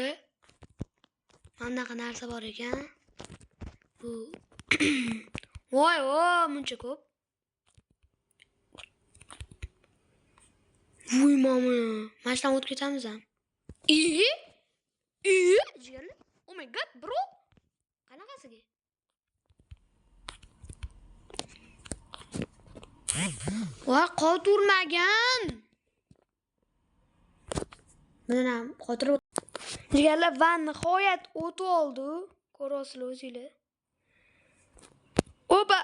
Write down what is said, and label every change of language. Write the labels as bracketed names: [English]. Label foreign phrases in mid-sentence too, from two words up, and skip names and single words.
[Uzbek] Manaqa narsa bor ekan. Bu voy muncha ko'p. Voy mama. Mana shundan o'tib ketamiz ham. Jigarli. [English] Oh my god, bro. [Uzbek] Qanaqasiga? Voy qoturmagan. Mana qotirib. Jigarlar va nihoyat o't oldi. Ko'rasizlar o'zinglar. Oba.